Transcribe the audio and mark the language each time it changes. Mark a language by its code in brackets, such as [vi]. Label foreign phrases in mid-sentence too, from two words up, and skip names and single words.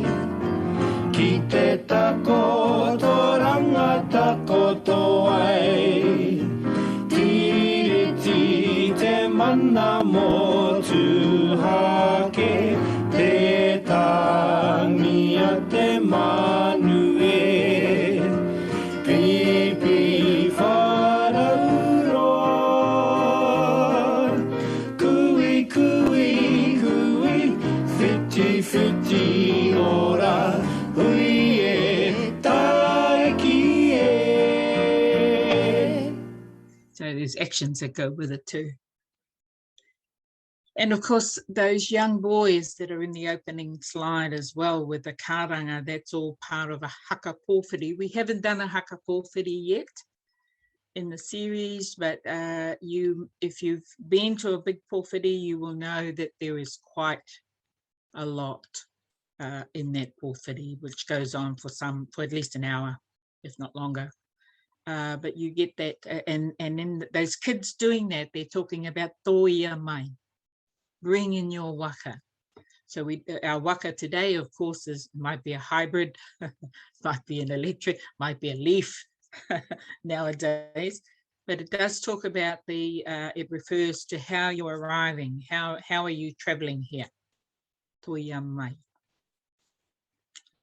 [mi] Ki te takoto ranga takoto ai, tiriti te mana motu hake, te tangi a te manu e. Pipi wharauroa, kui, kui, kui, whiti, whiti ora, [en] so there's actions that go with it too. And of course, those young boys that are in the opening slide as well with the karanga, that's all part of a [mi] haka pōwhiri. [en] We haven't done a [mi] haka pōwhiri [en] yet in the series, but if you've been to a big pōwhiri, you will know that there is quite a lot in that pōwhiri, which goes on for at least an hour, if not longer. But you get that, and then those kids doing that, they're talking about [mi] toia mai, [en] bring in your waka. So our waka today, of course, might be a hybrid, might be an electric, might be a leaf nowadays. But it does talk about it refers to how you're arriving, how are you traveling here, [mi] toia mai.